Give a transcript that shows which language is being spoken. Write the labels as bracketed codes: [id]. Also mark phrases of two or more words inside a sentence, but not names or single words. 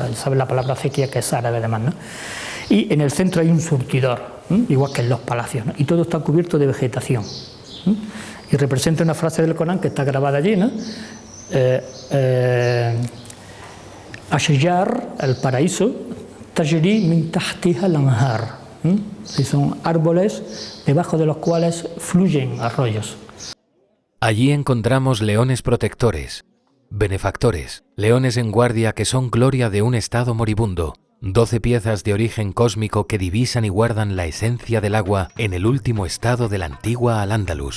[es] ¿Sabes la palabra acequia, que es árabe además, ¿no? Y en el centro hay un surtidor, igual que en los palacios, ¿no? Y todo está cubierto de vegetación. Y representa una frase del Corán que está grabada allí, ¿no? Ashjar, el paraíso, [ar] تجري من تحتها الأنهار. [es] Son árboles debajo de los cuales fluyen arroyos. Allí encontramos leones protectores, benefactores, leones en guardia que son gloria de un estado moribundo, 12 piezas de origen cósmico que divisan y guardan la esencia del agua en el último estado de la antigua Al-Ándalus.